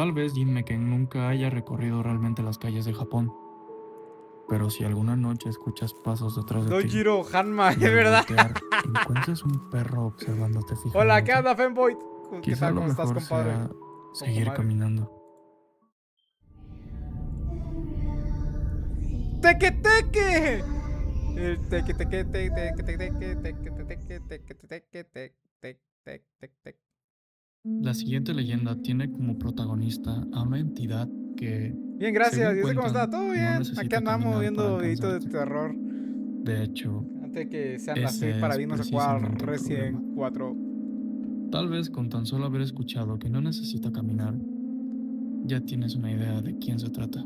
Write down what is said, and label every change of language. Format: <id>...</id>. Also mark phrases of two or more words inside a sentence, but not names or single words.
<es>Tal vez Jin Meken nunca haya recorrido realmente las calles de Japón, pero si alguna noche escuchas pasos detrás de ti Dojiro Hanma, es y al verdad. voltear encuentras un perro observándote Hola, ¿qué fijamente, onda, Femboy? ¿Qué quizá tal? lo ¿Cómo estás, mejor compadre? sea ¿Cómo seguir comadre? caminando. ¡Teque, teque! El teque, teque, teque, teque, teque, teque, teque, teque, teque, teque, teque, teque, teque, teque. La siguiente leyenda tiene como protagonista a una entidad que, Bien, gracias. según ¿Y usted cómo está? cuentan, ¿Todo no bien? Aquí necesita andamos caminar para viendo videitos de alcanzarte. terror. De hecho, Antes de que sean las 6 ese para es irnos a jugar precisamente el problema. Resident 4. Tal vez con tan solo haber escuchado que no necesita caminar, ya tienes una idea de quién se trata.</es>